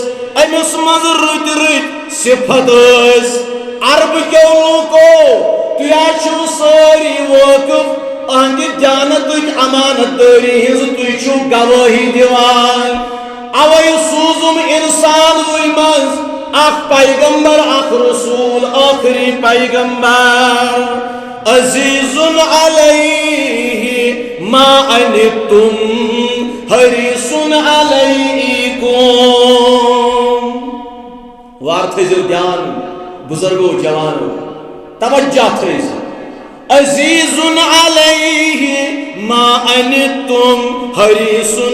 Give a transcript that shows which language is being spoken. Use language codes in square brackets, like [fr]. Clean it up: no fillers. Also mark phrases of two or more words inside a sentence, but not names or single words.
[ks] أمِس منٛز رٕتۍ رٕتۍ صفت ٲسۍ عربہٕ کیو لوٗکو تُہۍ حظ چھِو سٲری وٲقف اہنٛدِ دیانتٕچ امانت دٲری ہٕنٛز تُہۍ چھِو گوٲہی دِوان اوے سوٗزُم انسانوٕے منٛز اکھ پیغمبر اکھ رسول آخری پیغمبر [ar] عزیز علیہ ما عنتم حریص [ks] علیکم وار تھٲیزیو دھیان بزرگو جوانو توجہ تھٲیزیو [ar] عزیز علیہ ما عنتم حریص